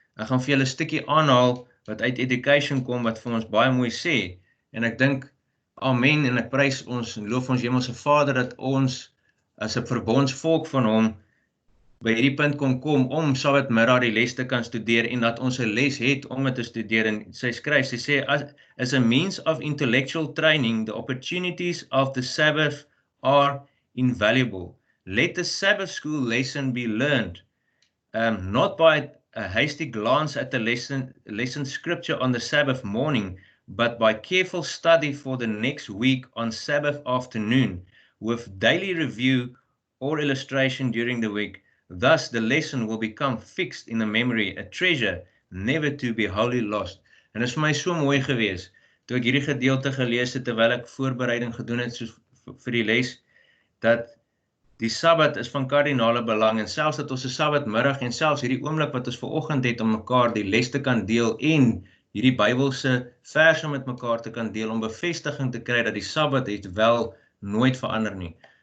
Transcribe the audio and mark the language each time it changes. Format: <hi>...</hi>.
<af>Ek gaan vir julle 'n stukkie aanhaal wat uit Education kom, wat vir ons baie mooi sê, en ek dink, amen, en ek prys ons en loof ons Hemelse Vader, dat ons as 'n verbondsvolk van hom by hierdie punt kom om Sabbatmiddag die les te kan studeer, en dat ons 'n les het om dit te studeer. En sy skryf, sy sê,</af> <en>as a means of intellectual training, the opportunities of the Sabbath are invaluable. Let the Sabbath school lesson be learned, not by a hasty glance at the lesson scripture on the Sabbath morning, but by careful study for the next week on Sabbath afternoon, with daily review or illustration during the week. Thus the lesson will become fixed in the memory, a treasure never to be wholly lost.</en> <af>En dit is vir my so mooi gewees, toe ek hierdie gedeelte gelees het, terwyl ek voorbereiding gedoen het soos vir die les, dat die Sabbat is van kardinale belang, en selfs dat ons 'n Sabbatmiddag, en selfs hierdie oomblik wat ons vanoggend het om mekaar die les te kan deel, en hierdie Bybelse verse met mekaar te kan deel, om bevestiging te kry dat die Sabbat het wel nooit verander nie.</af>